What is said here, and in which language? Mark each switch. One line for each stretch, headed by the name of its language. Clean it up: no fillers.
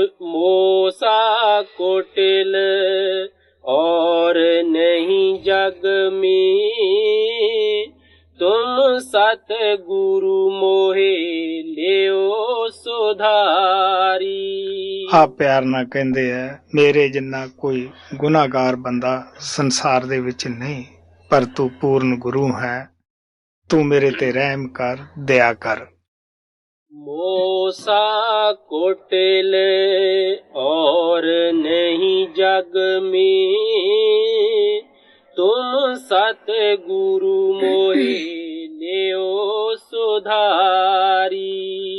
Hindi: मोसा कोटिल और नहीं जग में, तुम सत गुरु मोहे लियो सुधारी।
Punjabi: ਆਪ ਪਿਆਰ ਨਾਲ ਕਹਿੰਦੇ ਆ, ਮੇਰੇ ਜਿੰਨਾ ਕੋਈ ਗੁਨਾਹਗਾਰ ਬੰਦਾ ਸੰਸਾਰ ਦੇ ਵਿੱਚ ਨਹੀਂ, ਪਰ ਤੂੰ ਪੂਰਨ ਗੁਰੂ ਹੈ। ਤੂੰ ਮੇਰੇ ਤੇ ਰਹਿਮ ਕਰ, ਦਇਆ ਕਰ।
Hindi: मोसा कोटिल और नहीं जग में, तुम सत गुरु मोहे लियो सुधारी।